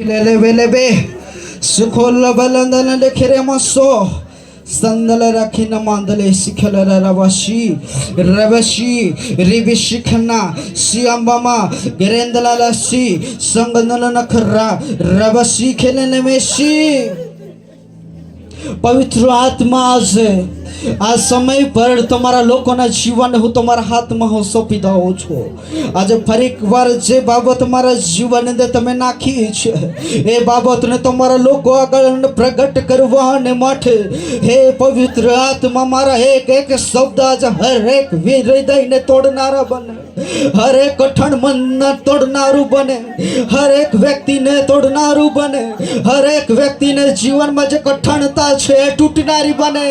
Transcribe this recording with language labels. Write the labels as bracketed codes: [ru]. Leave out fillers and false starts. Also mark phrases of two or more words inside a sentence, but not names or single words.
[gu] Lelebe, Sukola Balandana de Keremaso, Sandala Rakina Mandale, Sikala Ravashi, Ravashi, Ribishikana, Siambama, Gerendala Lasi, Sanganala Kara, Ravashi Kelenemeshi. પવિત્ર આત્મા આ સમય પર તમારા લોકોના જીવન હું તમારા હાથમાં હું સોંપી દઉં છું. આજે ફરી એકવાર જે બાબત તમારા જીવન અંદર તમે નાખી છે એ બાબતને તમારા લોકો આગળ પ્રગટ કરવાને માટે હે પવિત્ર આત્મા મારા એક એક શબ્દ આજે હરેક હૃદયને તોડનારા બને, હરેક કઠણ મનને તોડનારું બને, હરેક વ્યક્તિને તોડનારું બને, હરેક વ્યક્તિને જીવનમાં જે કઠણતા છે એ તૂટનારી બને.